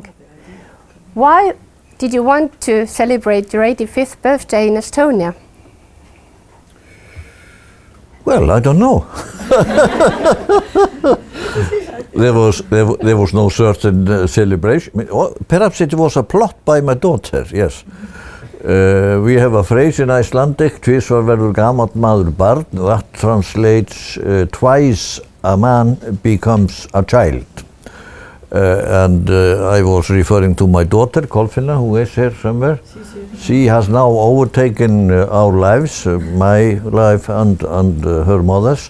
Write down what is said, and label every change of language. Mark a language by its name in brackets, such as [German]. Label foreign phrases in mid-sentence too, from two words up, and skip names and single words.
[English] Why did you want to celebrate your 85th birthday in Estonia? Well, I don't know. There was no certain celebration. Perhaps it was a plot by my daughter, yes. We have a phrase in Icelandic, [Icelandic] tvisvar verður gamall maður barn, [English] that translates twice a man becomes a child. And I was referring to my daughter, Kolfinna, who is here somewhere. She has now overtaken our lives, my life and her mother's.